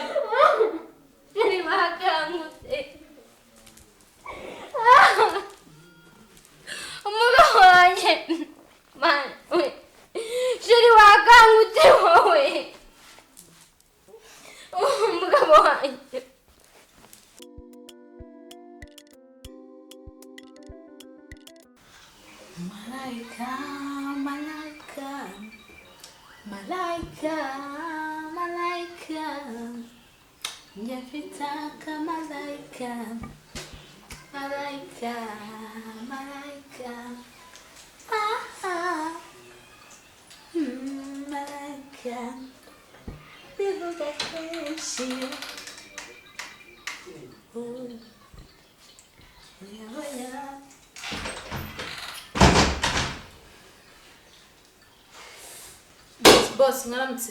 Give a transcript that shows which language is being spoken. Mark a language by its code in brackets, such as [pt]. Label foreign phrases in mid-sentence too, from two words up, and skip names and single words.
[rw] Ni makangute. Umugabo wanjye. Man. Sheri wakangute wowe. Umugabo wanjye. [sw] Malaika, malaika. Malaika, malaika. Njafitaka malaika. Malaika, malaika. Malaika. [rw] Bivuga kenshi. Boss, mwaramutse.